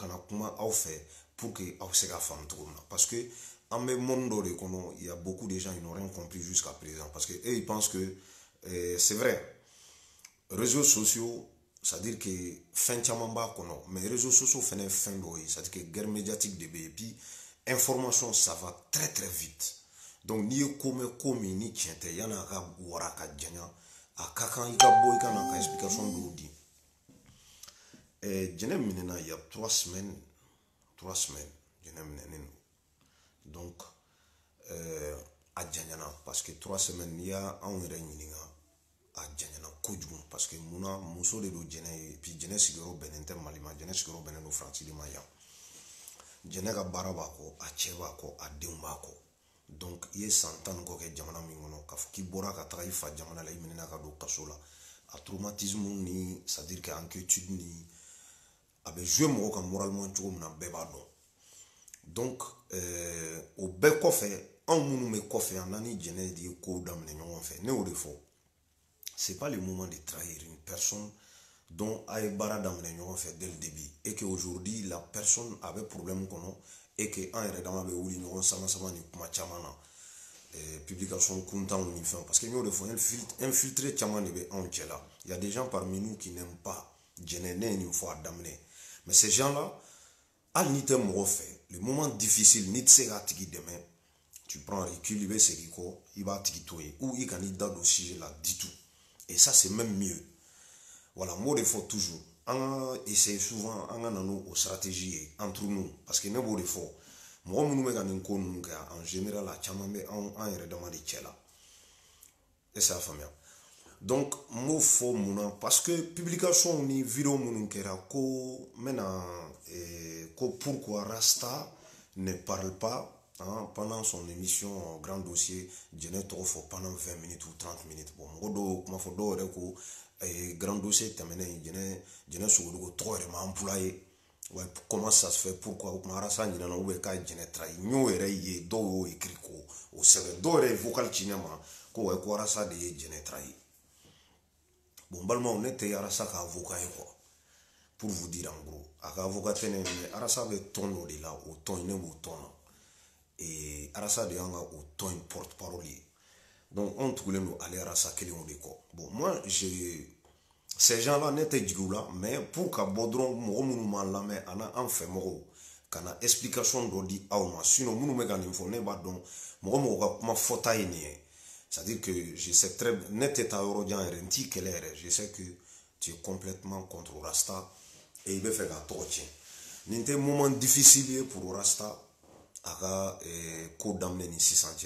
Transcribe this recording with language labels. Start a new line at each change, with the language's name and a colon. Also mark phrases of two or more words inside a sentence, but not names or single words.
Bambara: na kuma aw fɛ
French: pour que
Bambara: aw se ka faamu cogo min na
French: parce que an bɛ monde dɔ de kɔnɔ il y a beaucoup de gens qui n'ont rien compris jusqu'à présent parce que eux ils pensent que c'est vrai réseaux sociaux c'est à dire que
Bambara: fɛn caman b'a kɔnɔ
French: mais réseaux sociaux
Bambara: fɛnɛ ye fɛn dɔ ye
French: c'est à dire que guerre médiatique
Bambara: de bɛ yen
French: et puis information ça va très très vite donc
Bambara: n'i ye ko mɛn ko min ni tiɲɛ tɛ yanni a ka wara ka janya a ka kan i ka bɔ i ka na ka explication dɔw di Jɛnɛ minɛna
French: il y a 3 semaines
Bambara: Jɛnɛ minɛnen don donc a janyana
French: parce que 3 semaines
Bambara: n'i y'a anw yɛrɛ ɲininka a janyana kojugu
French: parce que
Bambara: munna muso de don Jɛnɛ ye
French: et puis
Bambara: Jɛnɛ sigiyɔrɔ bɛnnen tɛ Mali ma Jɛnɛ sigiyɔrɔ bɛnnen don Faransi de ma yan Jɛnɛ ka baara b'a kɔ a cɛ b'a kɔ a denw b'a kɔ donc i ye san 10 kɔ kɛ jamana min kɔnɔ k'a fɔ k'i bɔra ka taga i fa jamana la i minɛna ka don kaso la a traumatisme ni
French: c'est à dire que inquiétude
Bambara: ni a bɛ jouer mɔgɔ kan moralement cogo min na bɛɛ b'a dɔn donc o bɛɛ kɔfɛ anw minnu bɛ kɔfɛ yan n'an ni Jɛnɛ de ye kow daminɛ ɲɔgɔn fɛ ne y'o de fɔ
French: c'est pas le moment de trahir une personne dont
Bambara: a ye baara daminɛ ɲɔgɔn fɛ
French: dès le début et que aujourd'hui la personne
Bambara: a bɛ problème kɔnɔ
French: et que
Bambara: an yɛrɛ dama bɛ wuli ɲɔgɔn sama ni kuma caman na publication kuntanw ni fɛnw
French: parce que
Bambara: n y'o de fɔ infiltré caman de bɛ anw cɛ la
French: il y a des gens parmi nous qui n'aiment pas
Bambara: Jɛnɛ ne ye nin fɔ a daminɛ
French: mais ces gens là
Bambara: hali n'i tɛ mɔgɔ fɛ
French: le moment difficile
Bambara: n'i tɛ se k'a tigi dɛmɛ
French: tu prends recul
Bambara: i bɛ segin kɔ i b'a tigi to yen ou i kan'i da don sujet la
French: du tout et ça c'est même mieux voilà mot de faut toujours on essaie souvent on a nos stratégies entre nous parce que
Bambara: ne b'o de fɔ mɔgɔ minnu bɛ ka nin ko ninnu kɛ
French: en général
Bambara: a caman bɛ an yɛrɛ dama de cɛ la
French: est ce que
Bambara: a faamuya donc n b'o fɔ mun na
French: parce que
Bambara: publication ni vidéo minnu kɛra ko n bɛna ko
French: pourquoi Rasta ne parle pas hein, pendant son émission Grand Dossier
Bambara: Jɛnɛ tɔgɔ fɔ
French: pendant 20 minutes ou 30 minutes
Bambara: bon mɔgɔ dɔw kuma fɔ dɔw yɛrɛ ko Grand Dossier tɛmɛnen Jɛnɛ Sogodogo tɔgɔ yɛrɛ ma employé
French: ouais, comment ça se fait pourquoi
Bambara: o kuma Rasta ɲinana
French: ou bien
Bambara: k'a Jɛnɛ trahi n y'o yɛrɛ ye dɔw y'o écrit ko o sɛbɛn dɔw yɛrɛ vocal ci ne ma ko ouais ko Rasta de ye Jɛnɛ trahi bon balimaw ne tɛ Rasta ka avocat ye
French: quoi pour vous dire en gros
Bambara: a ka avocat tɛ ne mais Rasta bɛ tɔn dɔ de la o tɔn ne b'o tɔn na et Rasta de y'an ka o tɔn in porte parole ye donc on tugulen don ale Rasta kelenw de kɔ
French: bon moi ces gens là
Bambara: ne tɛ jigin u la
French: mais pour
Bambara: ka bɔ dɔrɔn mɔgɔ minnu m'an lamɛn ani an fɛ mɔgɔw ka na explication dɔ di aw ma sinon minnu bɛ ka nin fɔ ne b'a dɔn mɔgɔ mɔgɔ ka kuma fɔta ye nin ye
French: c'est-à-dire que je sais très bien
Bambara: ne tɛ taa yɔrɔ jan yɛrɛ n t'i kɛlɛ yɛrɛ
French: je sais que tu es complètement contre Rasta et
Bambara: i bɛ fɛ k'a tɔgɔ tiɲɛ nin tɛ
French: moment difficile
Bambara: ye pour Rasta a ka ko daminɛ ni sisan cɛ